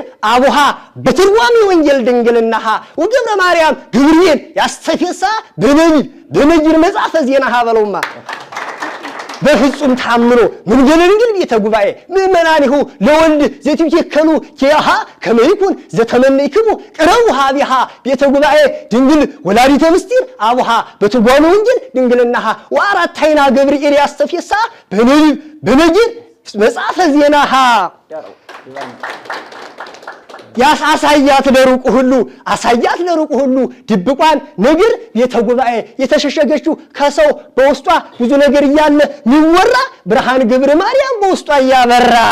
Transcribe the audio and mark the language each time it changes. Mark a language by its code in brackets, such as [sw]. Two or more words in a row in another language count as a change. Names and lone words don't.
[gez] አቡሃ በትርጓሜ ወንጌል ድንግልናሃ ወገብረ ማርያም ግብርኤል ያስተፌሳ በነቢይ መጽሐፈ ዜናሃ በለውማ በፍጹም ተአምኖ መንገለ ድንግል ቤተ ጉባኤ ምእመናኒሁ ለወልድ ዘትትወከሉ ያሃ ከመይኩን ዘተመነይክሙ ቀረቡ ሀቢሃ ቤተ ጉባኤ ድንግል ወላዲተ ምስጢር አቡሃ በትርጓሜ ወንጌል ድንግልናሃ ወአራታይና ገብርኤል ያስተፌሳ በነቢይ መጽሐፈ ዜናሃ [am] ያሳያት ለሩቁ ሁሉ ድብቋን ነገር ቤተ ጉባኤ የተሸሸገችው ከሰው በውስጧ ብዙ ነገር እያለ ሚወራ ብርሃን ገብረ ማርያም በውስጧ ያበራ